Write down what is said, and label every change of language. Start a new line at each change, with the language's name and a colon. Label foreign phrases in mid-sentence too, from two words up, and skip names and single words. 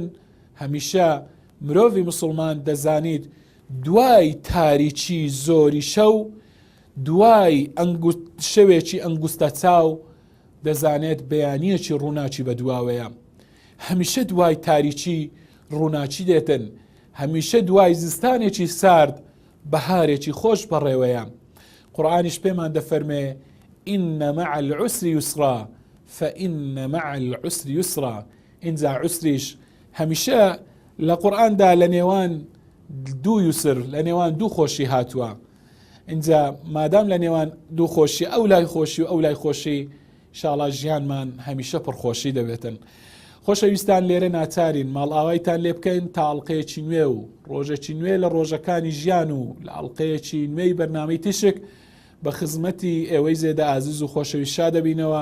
Central Kurdish: هەمیشە مرۆڤی موسڵمان دەزانیت دوای تاریکی زۆری شەو، دوای شەوێکی ئەنگوستە چاو دەزانێت بەیانیەکی ڕووناچی بە دواوەیە. هەمیشە دوای تاریکی ڕووناچی دێتن، هەمیشە دوای زستانێکی سارد بەهارێکی خۆش بەڕێوەیە. قورئانیش پێمان دەفەرمێ
Arabic: ئین مع العسر یسرا فإن مع العسر یسرا.
Central Kurdish: ئینجا عسریش هەمیشە لە قورئاندا لە نێوان دوو یوسر، لە نێوان دوو خۆشی هاتووە. اینجا مادام لە نێوان دوو خۆشی ئەو لای خۆشی و ئەو لای خۆشی ئینشاڵڵا ژیانمان هەمیشە پڕخۆشی دەبێتن. خۆشەویستان لێرە ناچارین ماڵ ئاوایتان لێ بکەین تا ئەڵقەیەکی نوێ و ڕۆژێکی نوێ لە ڕۆژەکانی ژیان و لە ئەڵقەیەکی نوێی بەرنامەی تشک بە خزمەتی ئێوەی زێدە ئازیز و خۆشەویست دەبینەوە.